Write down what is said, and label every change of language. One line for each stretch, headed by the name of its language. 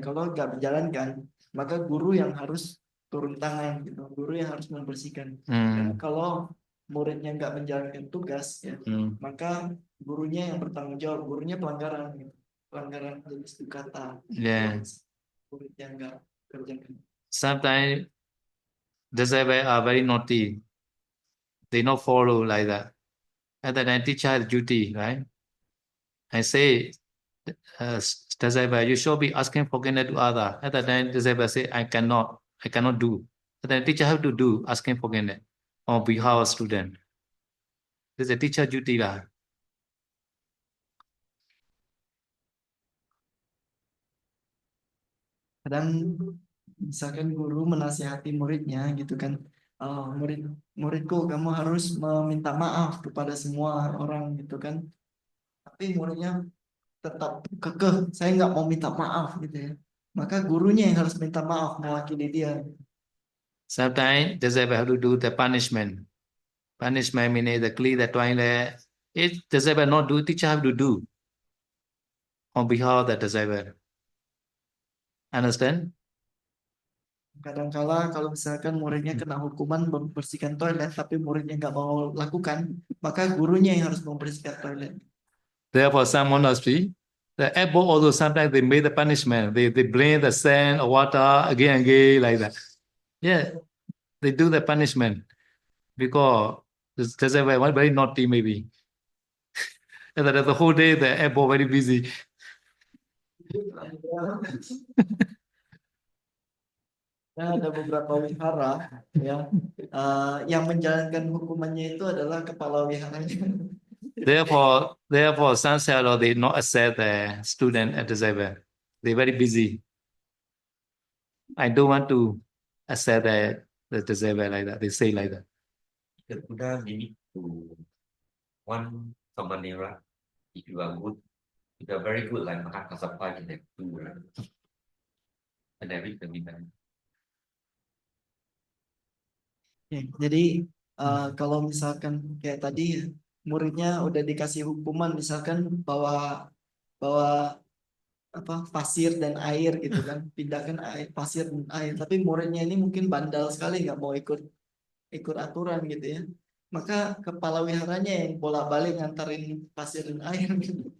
Indonesian: Kalau nggak menjalankan, maka guru yang harus turun tangan gitu. Guru yang harus membersihkan. Dan kalau muridnya nggak menjalankan tugas ya, maka gurunya yang bertanggung jawab. Gurunya pelanggaran gitu. Pelanggaran jenis kata. Yeah. Muridnya nggak kerjakan.
English: Sometimes disciples are very naughty. They not follow like that. At that time, teacher has duty, right? I say, disciple, you should be asking forgiveness to others. At that time, disciple say, I cannot do. At that time, teacher have to do asking forgiveness on behalf of student. This is a teacher duty lah.
Indonesian: Kadang misalkan guru menasihati muridnya gitu kan, muridku kamu harus meminta maaf kepada semua orang gitu kan, tapi muridnya tetap kekeh saya nggak mau minta maaf gitu ya, maka gurunya yang harus minta maaf mewakili dia.
English: Sometimes disciple have to do the punishment. Punishment means the clean the toilet. If disciple not do, teacher have to do on behalf of the disciple. Understand?
Indonesian: Kadangkala kalau misalkan muridnya kena hukuman membersihkan toilet, tapi muridnya nggak mau lakukan, maka gurunya yang harus membersihkan toilet.
English: Therefore, some monastery, the abbot also sometimes they made the punishment. They bring the sand or water again and again like that. Yeah, they do the punishment because the disciple was very naughty maybe. And that the whole day the abbot very busy.
Indonesian: Nah, ada beberapa wihara ya, yang menjalankan hukumannya itu adalah kepala wiharanya.
English: Therefore, some seller they not accept the student at the disciple. They very busy. I don't want to accept the disciple like that. They say like that. The Buddha limit to one samanera. If you are good, if you are very good, like Mahakasapa in that two, right? And then read the midnight.
Indonesian: Jadi kalau misalkan kayak tadi muridnya udah dikasih hukuman, misalkan bawa pasir dan air gitu kan, pindahkan pasir dan air, tapi muridnya ini mungkin bandal sekali nggak mau ikut aturan gitu ya, maka kepala wiharanya yang bolak-balik ngantarin pasir dan air gitu.